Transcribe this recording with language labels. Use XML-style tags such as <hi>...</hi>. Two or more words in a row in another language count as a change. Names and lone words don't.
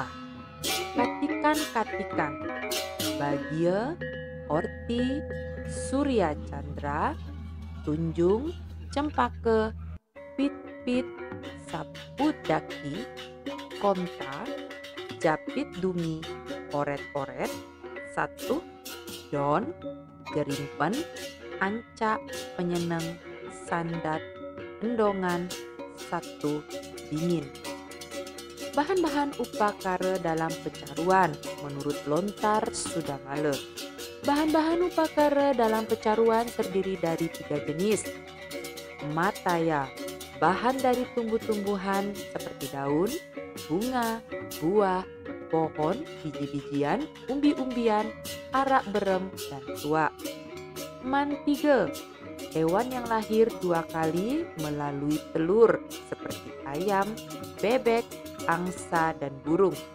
<ban>Katikan-katikan, bagia, orti, surya chandra, tunjung, cempaka, pit-pit, sapudaki, konta, japit dumi, oret-oret, satu, don, gerimpen, anca, penyeneng, sandat, endongan, satu, dingin.</ban> <id>Bahan-bahan upakara dalam pecaruan menurut lontar Sudamala. Bahan-bahan upakara dalam pecaruan terdiri dari 3 jenis. Mataya, bahan dari tumbuh-tumbuhan seperti daun, bunga, buah, pohon, biji-bijian, umbi-umbian, arak berem, dan tua. Mantige, hewan yang lahir 2 kali melalui telur seperti ayam, bebek, angsa, dan burung.</id>